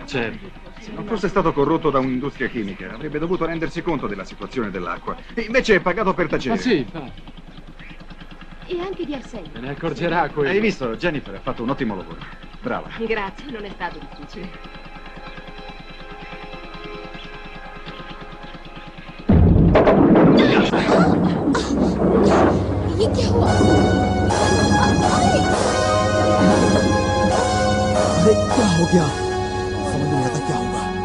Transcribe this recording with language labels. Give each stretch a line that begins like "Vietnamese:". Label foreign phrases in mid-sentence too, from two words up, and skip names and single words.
Italian: Certo. Se non fosse stato corrotto da un'industria chimica, avrebbe dovuto rendersi conto della situazione dell'acqua. E invece è pagato per tacere. Ah sì, infatti. E anche di arsenio. Se ne accorgerà quello. Hai visto? Jennifer ha fatto un ottimo lavoro. Brava. Grazie, non è stato difficile.
Hindi: ये क्या हुआ? अरे क्या हो गया? समझ नहीं आता क्या होगा।